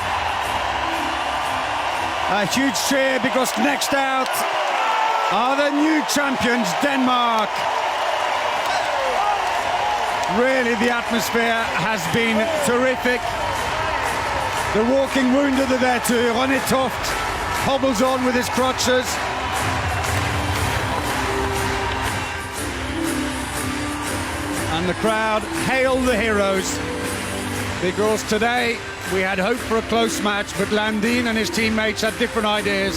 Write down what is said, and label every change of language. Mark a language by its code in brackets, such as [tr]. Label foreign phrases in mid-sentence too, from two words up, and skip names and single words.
[en] A huge cheer because next out are the new champions, Denmark. Really, the atmosphere has been terrific. The walking wounded are there too. Ronny Toft hobbles on with his crutches. And the crowd hail the heroes, because today we had hoped for a close match, but Landin and his teammates had different ideas.